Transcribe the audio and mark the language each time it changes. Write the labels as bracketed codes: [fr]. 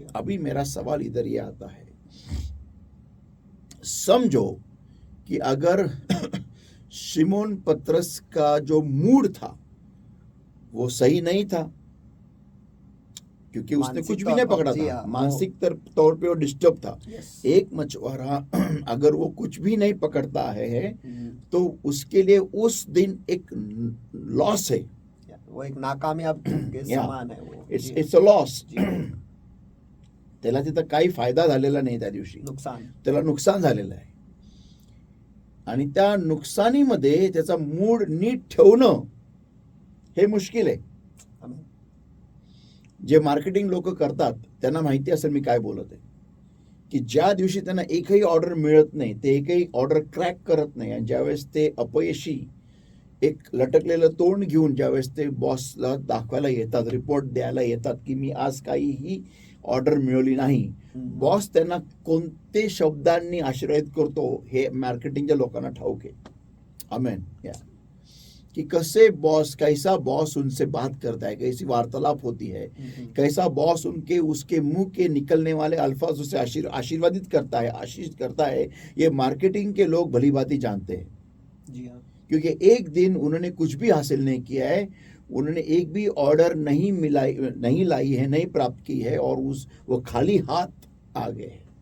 [hi] अभी मेरा सवाल इधर ये आता है, समझो कि अगर सिमोन पतरस का जो मूड था वो सही नहीं था, क्योंकि उसने कुछ भी नहीं पकड़ा था, मानसिक तौर पे वो डिस्टर्ब था. एक मछुआरा अगर वो कुछ भी नहीं पकड़ता है तो उसके लिए उस दिन एक लॉस है, वो एक नाकामयाब के समान है. वो [en] It's a loss. [mr] त्याला तिथं काही फायदा झालेला नाही, त्या दिवशी त्याला नुकसान झालेलं आहे, आणि त्या नुकसानीमध्ये त्याचा मूड नीट ठेवणं हे मुश्किल आहे. जे मार्केटिंग लोक करतात त्यांना माहिती असेल मी काय बोलत आहे, की ज्या दिवशी त्यांना एकही ऑर्डर मिळत नाही, ते एकही ऑर्डर क्रॅक करत नाही, आणि ज्यावेळेस ते अपयशी एक लटकलेलं तोंड घेऊन ज्यावेळेस ते बॉसला दाखवायला येतात, रिपोर्ट द्यायला येतात की मी आज काहीही ऑर्डर मिळवली नाही, बॉस त्यांना कोणते शब्दांनी आश्रयित करतो हे मार्केटिंगच्या लोकांना ठाऊक आहे. आमेन. [hi] कि कैसा बॉस उनसे बात करता है, कैसी वार्तालाप होती है, कैसा बॉस उसके मुंह के निकलने वाले अल्फाज उसे आशीर्वादित करता है, आशीष करता है। ये मार्केटिंग के लोग भली भांति जानते हैं। जी हाँ। क्योंकि एक दिन उन्होंने कुछ भी हासिल नहीं किया है, उन्होंने एक भी ऑर्डर नहीं लाई है, नहीं प्राप्त की है, और वो खाली हाथ आ गए।